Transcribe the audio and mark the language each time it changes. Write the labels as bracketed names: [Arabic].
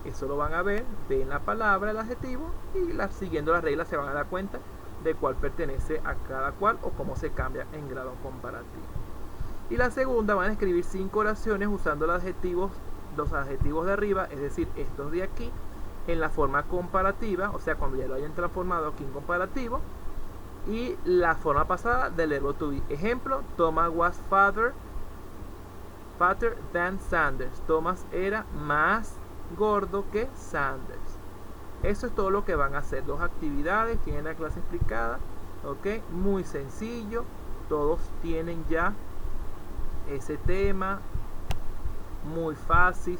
[Spanish] Eso lo van a ver, ven la palabra, el adjetivo, y siguiendo las reglas se van a dar cuenta de cuál pertenece a cada cual o cómo se cambia en grado comparativo. Y la segunda, van a escribir 5 oraciones usando los adjetivos de arriba, es decir, estos de aquí, en la forma comparativa, o sea, cuando ya lo hayan transformado aquí en comparativo, y la forma pasada del verbo to be. [English] Ejemplo, Thomas was fatter than Sanders. [Spanish] Thomas era más gordo que Sanders. Eso es todo lo que van a hacer. 2 actividades, tienen la clase explicada, ¿ok? Muy sencillo, todos tienen ya ese tema, muy fácil.